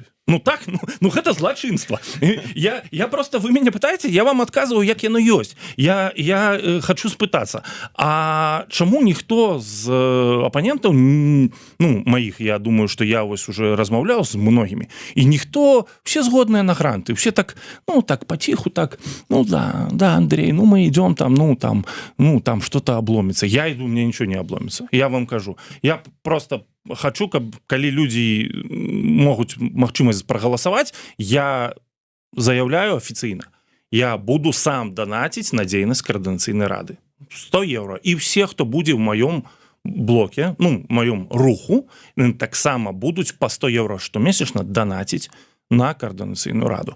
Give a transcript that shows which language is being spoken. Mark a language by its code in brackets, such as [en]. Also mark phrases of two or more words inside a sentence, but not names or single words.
[be] Ну так, ну гэта злачынства. Я просто, вы мяне пытаеце, я вам адказваю, як яно ёсць. Я хочу спытацца, а чаму ніхто з апанентаў, ну, маіх, я думаю, што я вось уже размаўляў з многімі, і ніхто, все згодныя на гранты, [ru] все так, ну, так, патиху, так, ну, да, Андрей, ну, мы идем там, ну, там что-то обломится. Я иду, мне ничего не обломится. [be] Я вам кажу. Я просто хочу, калі людзі могуць магчымасць прагаласаваць, я заяўляю афіцыйна, я буду сам данаціць на дзейнасць координацыйнай рады. 100 евро. І все, хто будзе ў маём блоке, ну, маём руху, таксама будуць по 100 евро штомесячна данаціць на координаційную раду.